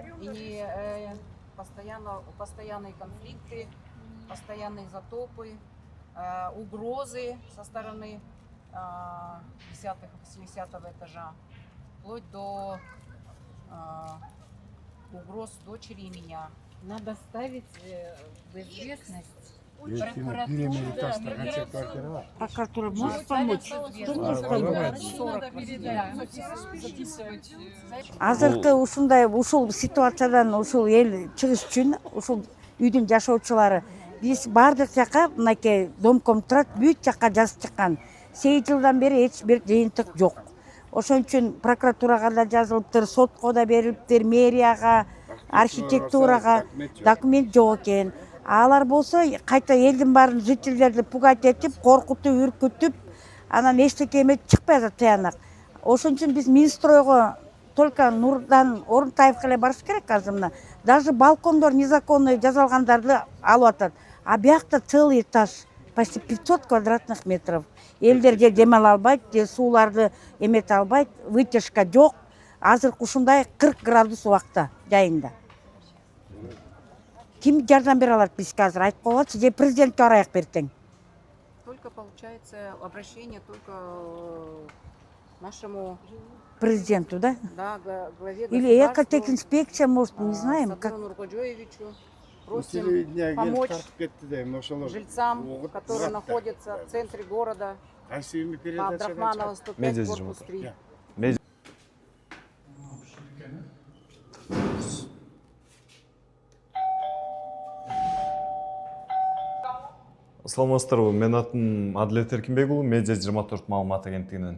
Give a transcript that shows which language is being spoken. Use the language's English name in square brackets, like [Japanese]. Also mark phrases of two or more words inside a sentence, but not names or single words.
[Russian] И постоянные конфликты, постоянные затопы, угрозы со стороны 10-80 этажа, вплоть до угроз дочери и меня. Надо ставить в известность. Прокуратура может помочь? Что может помочь? [Kyrgyz] Азыркы ушул ситуациядан ушул эл чыгыш үчүн ушул үйдүн жашоочулары Биз бардык жака мынакей домком турат, бүт жака жазып чыккан. 8 жылдан бери эч бир жыйынтык жок. Ошон үчүн прокуратурага да жазылыптыр, сотко да берилиптир, мэрияга, архитектурага документ жок экен. Алар болсо кайта элдин баарын жителдерди пугать этип, коркутуп, үркүтүп, анан эчтеке эметип чыкпай атат тыянак. Ошон үчүн биз Минстройго только Нурдан Орунтаевга эле барыш керек азыр мына. Даже балкондор незаконный жасалгандарды алып атат. [Russian] А биякта целый этаж, почти 500 квадратных метров. [Kyrgyz] Элдер же демала албайт, же сууларды эмете албайт, вытяжка жок. Азыр ушундай 40 градус убакта жайында. Ким жардам бере алат бизге азыр айтып коелучу, же президентке барайык бертең. [Russian] Только получается обращение только нашему Президенту, да? главе Или экотехинспекция, может, не знаем, как. Садыру Нургоджоевичу. Просим помочь жильцам, которые находятся в центре города, по Абдрахманова 105, корпус 3. [Kyrgyz] Саламатсыздарбы, мен атым Адилет Эркинбек уулу, Медиа 24 маалымат агенттигинен.